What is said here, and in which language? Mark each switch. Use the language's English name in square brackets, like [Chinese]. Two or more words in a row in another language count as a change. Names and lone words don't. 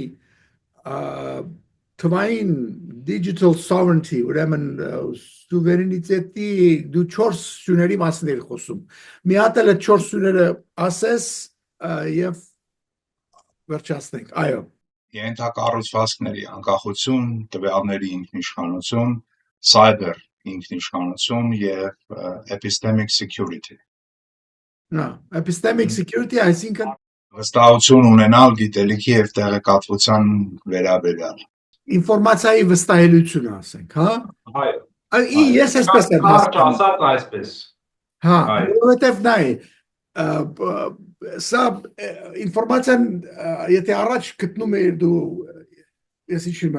[Armenian] թվային [English] digital sovereignty [Armenian] ուրեմն սուվերենիտետի դու 4 սյուների մասին ես խոսում մի հատ էլ 4 սյուները ասես եւ վերջացնենք այո ենթակառուցվածքների անկախություն տվյալների ինքնիշխանություն cyber ինքնիշխանություն եւ [English] epistemic security epistemic security այսինքն [Armenian] վստահություն ունենալ գիտելիքի եւ տեղեկատվության վերաբերյալ ինֆորմացիայի վստահելությունը ասենք հա այո ես այսպես եմ ասած այսպես հա որովհետեւ նայ սա ինֆորմացիան եթե առաջ գտնում էիր դու ես հիշում